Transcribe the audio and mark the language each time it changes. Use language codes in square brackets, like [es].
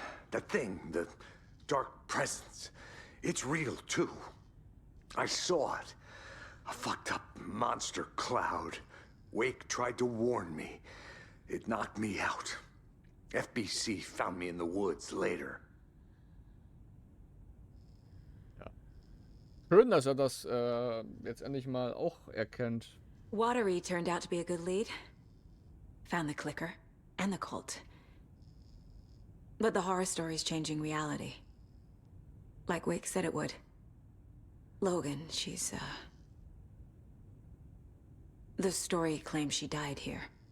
[en] That thing, the dark presence, it's real too. I saw it. A fucked up monster cloud. Wake tried to warn me. It knocked me out. FBC found me in the woods later. [de] Ja. Schön, dass er das jetzt endlich mal auch erkennt. [en] Watery turned out to be a good lead. Found the clicker and the cult. But the horror story's changing reality. Like Wake said it would. Logan, she's, the story claims she died here.